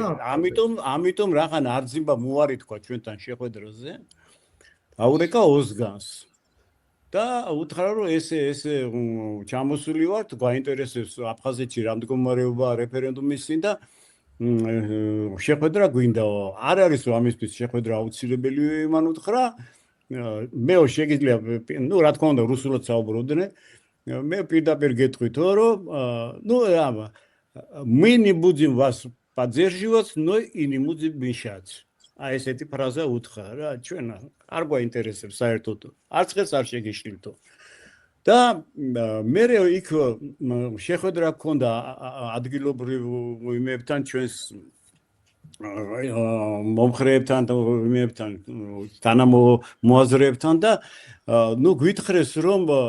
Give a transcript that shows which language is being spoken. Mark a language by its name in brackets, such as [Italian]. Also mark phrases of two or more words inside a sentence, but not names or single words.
[Georgian] ამიტომ რახან არძიმბა მოარი თქვა ჩვენთან შეხვედრაზე აურეკა ოზგანს და უთხრა რომ ესე ჩამოსული ვართ გაინტერესებს აფხაზეთში რა მდგომარეობა რეფერენდუმის წინ და შეხვედრა გვინდაო არ არის რომ ამისთვის შეხვედრა აუცილებელი მან უთხრა მე შეგიძლია ნუ რა თქმა უნდა რუსულად საუბრობდნენ მე პირდაპირ გეტყვით რომ [Russian] мы не будем вас поддерживать но и не будем мешать [Georgian] აი ესეთი ფრაზა უთხრა რა ჩვენ არ გვაინტერესებს საერთოდ არც ხელს არ შეგიშლილთო და მე იქ შეხვედრა გქონდა ადგილობრივ იმებთან ჩვენს მომხრეებთან და იმებთან თანამოაზრეებთან და ნუ გვითხრეს რომ